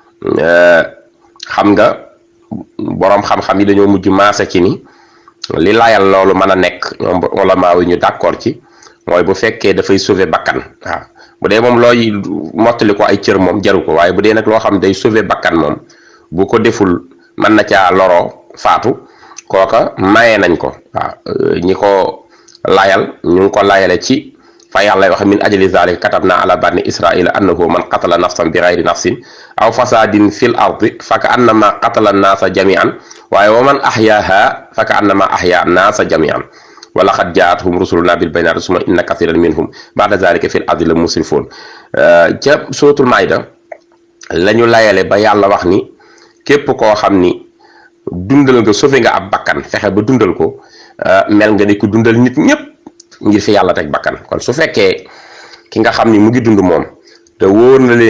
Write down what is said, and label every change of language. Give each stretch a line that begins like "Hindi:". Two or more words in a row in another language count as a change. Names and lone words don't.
Wolof: xam nga boroom xam-xam yi dañoo mujj maase ci ni li layal loolu mën a nekk ñoom ulama yi ñu d'accord ci mooy bu fekkee dafay sauver bakkan waaw bu dee moom looy mottali ko ay cër moom jaru ko waaye bu dee nag loo xam day sauver bakkan moom bu ko deful mën na caa loroo faatu kooka maye nañ ko waaw ñi ko layal ñu ngi ko layale ci fa yàlla wax
Arabic: من أجل ذلك كتبنا على بني إسرائيل أنه من قتل نفسا بغير نفس أو فساد في الأرض فكأنما قتل الناس جميعا waaye ومن أحياها فكأنما أحيا الناس جميعا ولقد جاءتهم رسلنا بالبينات ثم إن كثيرا منهم بعد ذلك في الأرض لمسرفون
Wolof: ca suratul maida lañu layale ba yàlla wax ni képp koo xam ni dundal nga sauvé nga ab bakkan fexe ba dundal ko mel nga ni ku dundal nit ñëpp ngir fi yàlla teg bakkan kon su fekkee ki nga xam ni mu ngi dund moom te wóor na leen